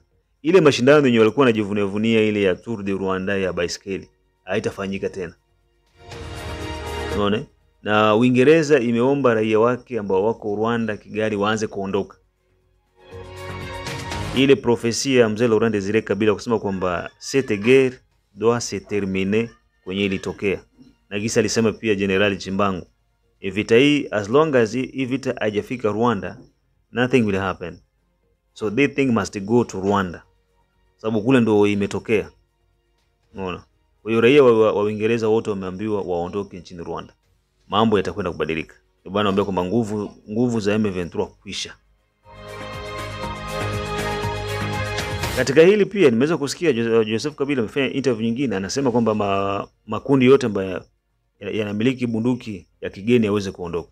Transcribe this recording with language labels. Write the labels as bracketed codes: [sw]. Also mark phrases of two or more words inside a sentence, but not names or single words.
[sw] Ile mashindano yenyewe walikuwa wanajivunia ile ya Tour de Rwanda ya baiskeli haitafanyika tena. Unaona? Na Uingereza imeomba raia wake ambao wako Rwanda Kigali waanze kuondoka. Ile profesia ya mzee Laurent Desire Kabila kusema kwamba [fr] cette guerre doit se terminer [sw] kwenye ilitokea. Na gisa alisema pia General Chimbangu, vita hii [en] as long as [sw] hii vita haijafika Rwanda, [en] nothing will happen. So they think must go to Rwanda. [sw] Sababu kule ndo imetokea. Unaona? Kwa hiyo raia wa Uingereza wote wameambiwa waondoke nchini Rwanda. Mambo yatakwenda kubadilika. Ndio bwana anambia kwamba nguvu za M23 kwisha. Katika hili pia nimeweza kusikia Joseph Kabila amefanya interview nyingine, anasema kwamba makundi yote ambayo yanamiliki bunduki ya kigeni yaweze kuondoka.